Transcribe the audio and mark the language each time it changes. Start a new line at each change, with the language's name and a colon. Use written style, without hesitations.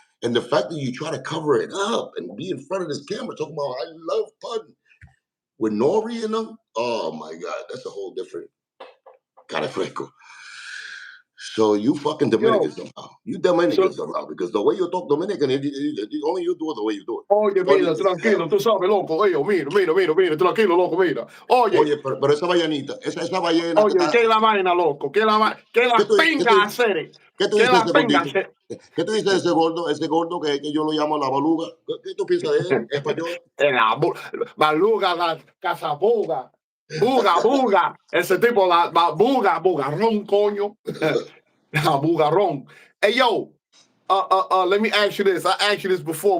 English: And the fact that you try to cover it up and be in front of this camera talking about I love Pun with Nori in them, oh my God, that's a whole different kind of freco. So you fucking Dominican somehow. You Dominican somehow because the way you talk Dominican, only you do it the way you do it.
Spanish: Oye, mira, tranquilo, tú sabes, loco. Oye, mira, tranquilo, loco, mira. Oye, pero esa ballenita, esa ballena Oye, ¿qué es la vaina, loco? ¿Qué la pinga hacer? ¿Qué tú dices de ese gordito? ¿Qué tú dices de ese gordo que yo lo llamo la baluga? ¿Qué tú piensas de él en español? La baluga, la cazabuga. Buga. Ese tipo, la bugarrón, coño. La bugarrón.
English: Hey, yo, let me ask you this. I asked you this before.